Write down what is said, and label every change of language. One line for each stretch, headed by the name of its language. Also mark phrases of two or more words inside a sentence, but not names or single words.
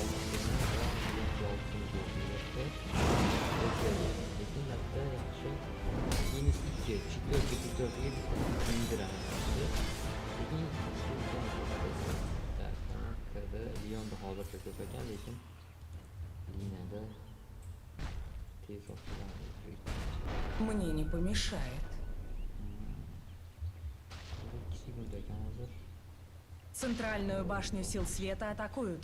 Uzbek: Lionda hozircha ko'p ekan, lekin liniyada tez otiladi.
Russian: Мне не помешает.
Uzbek: Sekund ekan hozir.
Russian: Центральную башню сил света атакуют.